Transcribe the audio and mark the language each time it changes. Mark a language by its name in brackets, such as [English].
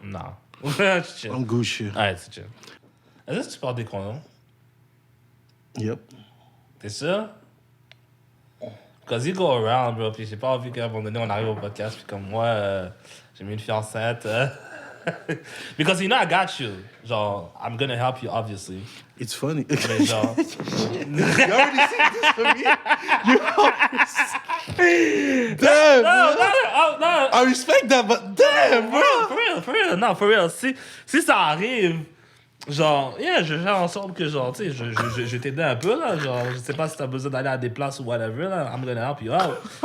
[French] Non. Chill. [English] I'm Gucci. [French] Alright, c'est chill. Est-ce que tu portes des condoms? [English] Yep. [French] T'es sûr? [English] Because you go around, bro, [French] puis j'ai pas envie qu'à un moment donné, on arrive au podcast, puis comme moi, j'ai mis une fille enceinte. [English] Because you know I got you. Genre, I'm gonna help you, obviously. It's funny. [French] Mais genre... [English] You already said this for me? You already... Damn, bro. No. I respect that, but damn, bro. For real. Non, for real. [French] Si ça arrive, genre, yeah, je vais faire en sorte que, genre, tu sais, je vais t'aider un peu, là. Genre, je sais pas si t'as besoin d'aller à des places ou whatever, là. [English] I'm gonna help you out.